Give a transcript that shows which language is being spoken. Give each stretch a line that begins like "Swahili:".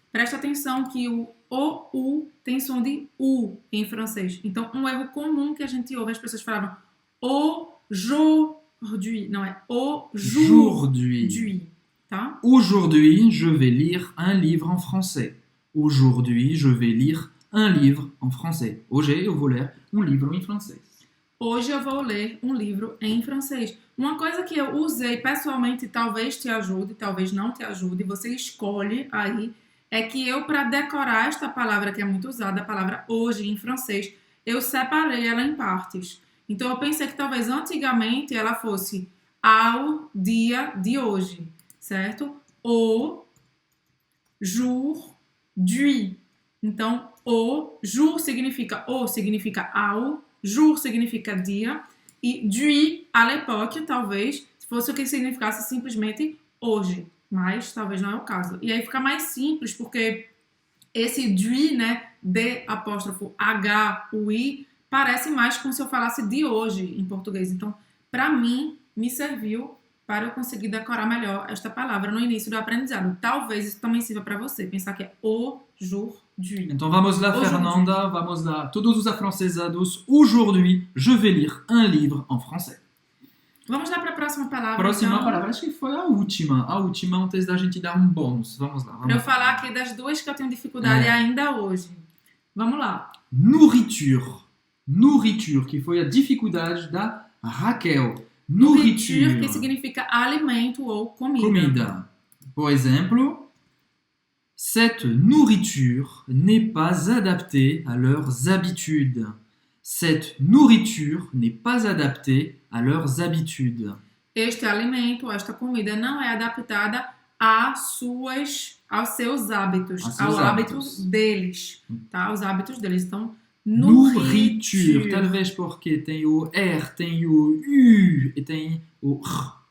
Portuguese: Presta atenção que o U tem som de U em francês. Então, um erro comum que a gente ouve, as pessoas falavam aujourd'hui. Não, é aujourd'hui. Tá?
French: Aujourd'hui, je vais lire un livre en français. Aujourd'hui, je vais lire un livre en français.
Portuguese: Hoje eu vou ler um livro em francês. Hoje eu vou ler um livro em francês. Uma coisa que eu usei pessoalmente, talvez te ajude, talvez não te ajude, você escolhe aí, é que eu, para decorar esta palavra que é muito usada, a palavra hoje em francês, eu separei ela em partes. Então eu pensei que talvez antigamente ela fosse ao dia de hoje, certo?
French: Au jour d'hui.
Portuguese: Então, o jour significa ao, jour significa dia, e d'hui,
French: à l'époque,
Portuguese: talvez, fosse o que significasse simplesmente hoje, mas talvez não é o caso. E aí fica mais simples, porque esse d'hui, né, D apóstrofo H, o I, parece mais como se eu falasse de hoje em português. Então, para mim, me serviu para eu conseguir decorar melhor esta palavra no início do aprendizado. Talvez isso também sirva para você, pensar que é aujourd'hui. Então vamos lá, Fernanda, vamos lá. Todos os afrancesados,
French: aujourd'hui, je vais lire un livre en français.
Portuguese: Vamos lá para a próxima palavra. Próxima palavra, acho que foi a última antes da gente dar um bônus. Vamos lá. Para eu falar aqui das duas que eu tenho dificuldade ainda hoje. Vamos lá. Nourriture, que foi a dificuldade da Raquel. Nourriture, que significa alimento ou comida. Por exemplo,
French: cette nourriture n'est pas adaptée à leurs habitudes. Cette nourriture n'est pas adaptée à leurs habitudes.
Portuguese: Este alimento, esta comida não é adaptada aos seus hábitos, ao hábito deles, tá? Os hábitos deles. Então, nourriture, talvez porque tem o R, tem o U e tem o R.